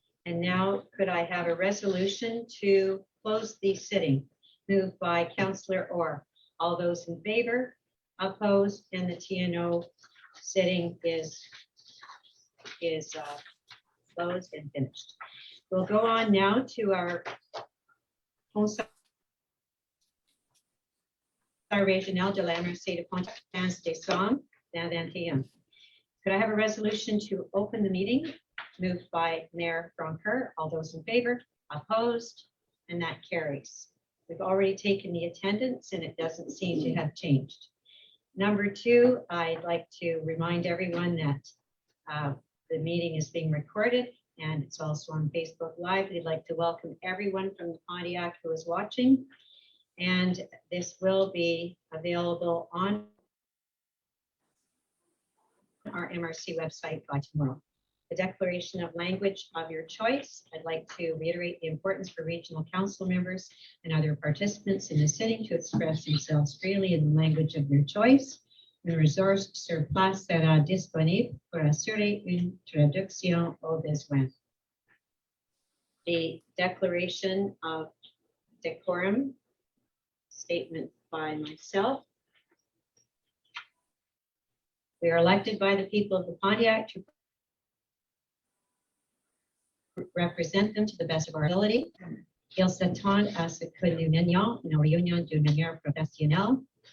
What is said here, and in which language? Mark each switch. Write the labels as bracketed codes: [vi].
[en] And now could I have a resolution to close the sitting? Moved by Councillor Orr. All those in favor? Opposed? And the TNO sitting is closed and finished. We'll go on now to our conseil régional de la MRC de Pointe-à-Pitre, décembre, 2021. Could I have a resolution to open the meeting? Moved by Mayor Francoeur. All those in favor? Opposed? And that carries. We've already taken the attendance and it doesn't seem to have changed. Number two, I'd like to remind everyone that the meeting is being recorded and it's also on Facebook Live. We'd like to welcome everyone from the Pontiac who is watching. And this will be available on our MRC website by tomorrow. The declaration of language of your choice. I'd like to reiterate the importance for regional council members and other participants in the sitting to express themselves freely in the language of their choice. [fr] Une ressource sur place sera disponible pour assurer une traduction au besoin. [en] The declaration of decorum, statement by myself. We are elected by the people of the Pontiac to represent them to the best of our ability. [fr] Ils s'attendent à ce que nous menions nos réunions d'une manière professionnelle.